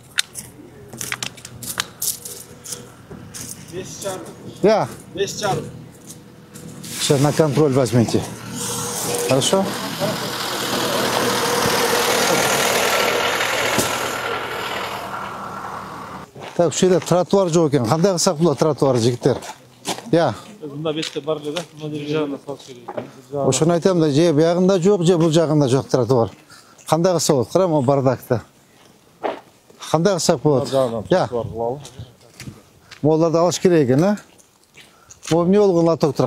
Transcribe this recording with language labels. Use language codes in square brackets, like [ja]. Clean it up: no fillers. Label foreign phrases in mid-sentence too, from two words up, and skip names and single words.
[ru] 5,5. Сейчас на контроль возьмите. Хорошо? Так, [ky] şu yerде тротуар жок экен. Кандай кылсак болот тротуар, жигиттер? Мында бетте бар эле да, мына жер жагына салып керек. Ошону айтам да, же биягында жок, же бул жагында жок тротуар. Кандай кылса болот? Кара, могу бардакты. Кандай кылсак болот? Могуларды алыш керек экен, Могу эмне болгон лотоктор?